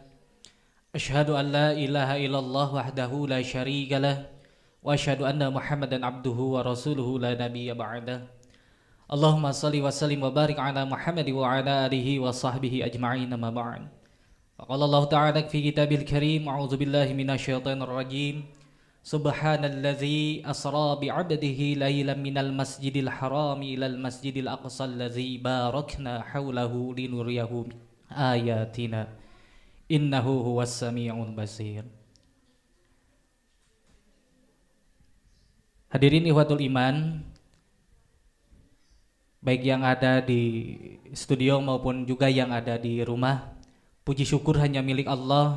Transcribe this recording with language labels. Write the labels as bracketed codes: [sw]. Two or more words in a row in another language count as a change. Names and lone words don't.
[ar] أشهد أن لا إله إلا الله وحده لا شريك له وأشهد أن محمدا عبده ورسوله لا نبي بعده. اللهم صل وسلم وبارك على محمد وعلى آله وصحبه أجمعين أما بعد. قال الله تعالى في الكتاب الكريم أعوذ بالله من الشيطان الرجيم. سبحان الذي أسرى بعبده ليلا من المسجد الحرام إلى المسجد الأقصى الذي باركنا حوله لنريه آياتنا إنه هو السميع البصير. [id] Hadirin [ar] إخوة الإيمان, [id] baik yang ada di studio maupun juga yang ada di rumah, puji syukur hanya milik Allah.